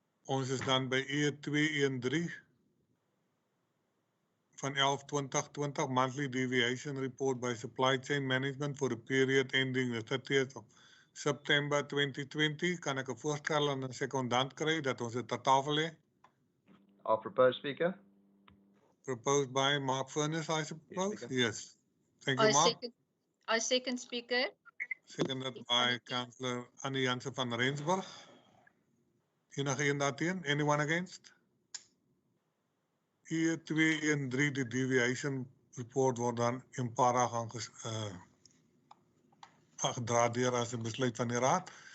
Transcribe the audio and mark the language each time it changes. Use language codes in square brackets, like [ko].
[af] Ons is dan by [en] E213 van 11/2020 monthly deviation report by supply chain management for the period ending the 30th of September 2020. [af] Kan ek 'n voorstel aan 'n sekondant kry dat ons dit ter tafel lê? [en] I'll propose, Speaker. Proposed by Mark Furness, I suppose? Yes. Thank you, Mark. I second, Speaker. Seconded by Councillor Annie Jansen van Rensburg. [af] Enige een daarteen? [en] Anyone against? [af] E213, die deviation report word dan in para gedra deur as 'n besluit van die raad.